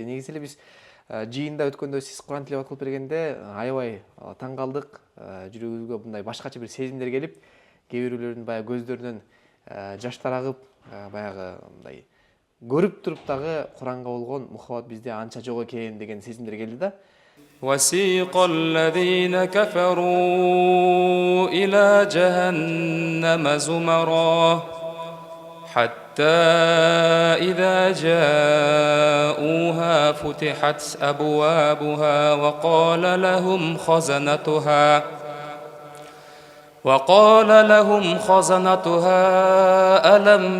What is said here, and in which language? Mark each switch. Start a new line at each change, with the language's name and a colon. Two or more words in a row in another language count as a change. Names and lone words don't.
Kyrgyz: Негизи эле биз жыйында өткөндө сиз Куран тилават кылып бергенде аябай таң калдык. Жүрөгүбүзгө мындай башкача бир сезимдер келип, кээ бирөөлөрдүн баягы көздөрүнөн жаштар агып, баягы мындай көрүп туруп дагы Куранга болгон мухаббат бизде анча жок экен деген сезимдер келди да.
Arabic: وسيق الذين كفروا إلى جهنم زمرا حتى إذا جاءوها فتحت أبوابها وقال لهم خزنتها ألم